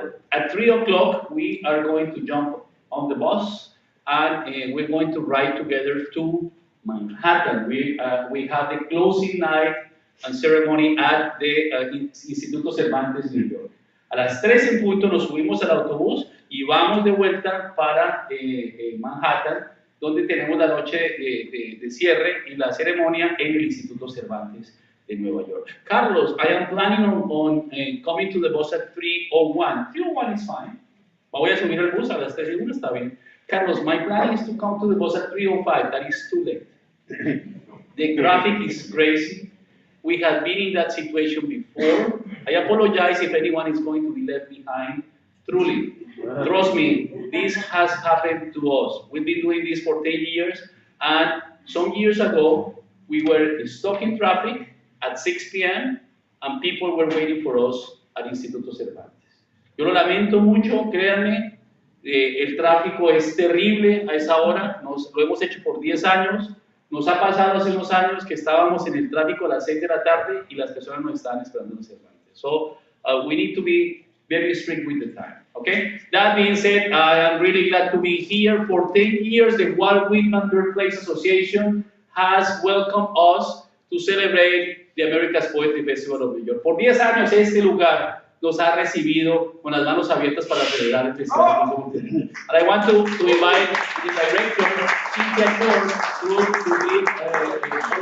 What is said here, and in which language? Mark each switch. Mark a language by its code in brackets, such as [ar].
[en] At 3 o'clock, we are going to jump on the bus and we're going to ride together to Manhattan. We have the closing night and ceremony at the Instituto Cervantes, New York. [es] A las 3 en punto nos subimos al autobús y vamos de vuelta para Manhattan, donde tenemos la noche de cierre y la ceremonia en el Instituto Cervantes de Nueva York. [en] Carlos, I am planning on coming to the bus at 3:01. 3:01 is fine. [es] Me voy a subir al bus a las 3:01, está bien. [en] Carlos, my plan is to come to the bus at 3:05. That is too late. The traffic is crazy. We have been in that situation before. I apologize if anyone is going to be left behind. Truly, trust me, this has happened to us. We've been doing this for 10 years, and some years ago, we were stuck in traffic at 6 p.m., and people were waiting for us at Instituto Cervantes. [es] Yo lo lamento mucho, créanme, el tráfico es terrible a esa hora, lo hemos hecho por 10 años, nos ha pasado hace unos años que estábamos en el tráfico a las 6 de la tarde y las personas nos estaban esperando en Cervantes. [en] So, we need to be very strict with the time, okay? That being said, I am really glad to be here. For 10 years, the Walt Whitman Birthplace Association has welcomed us to celebrate the America's Poetry Festival of New York. [es] Por 10 años este lugar nos ha recibido con las manos abiertas para celebrar el Festival. [en] And I want to invite the director, Cynthia Kieu, to lead all of you.